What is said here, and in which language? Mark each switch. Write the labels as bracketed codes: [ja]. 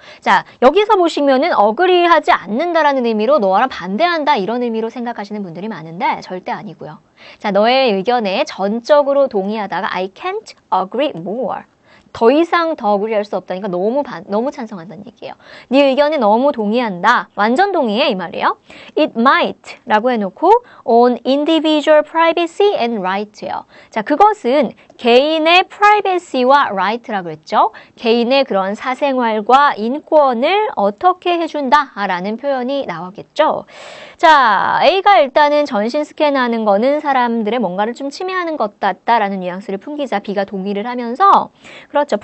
[ko] 자, 여기서 보시면은 agree하지 않는다라는 의미로 너랑 반대한다 이런 의미로 생각하시는 분들이 많은데 절대 아니고요. 자, 너의 의견에 전적으로 동의하다가 [en] I can't agree more. [ko] 더 이상 더 agree 할 수 없다니까 너무 찬성한다는 얘기예요. 네 의견에 너무 동의한다. 완전 동의해 이 말이에요. [en] It might [ko] 라고 해놓고 [en] on individual privacy and right예요. [ko] 자, 그것은 개인의 privacy와 right라고 했죠. 개인의 그런 사생활과 인권을 어떻게 해준다 라는 표현이 나오겠죠. 자, A가 일단은 전신 스캔하는 거는 사람들의 뭔가를 좀 침해하는 것 같다라는 뉘앙스를 풍기자 B가 동의를 하면서 그렇죠.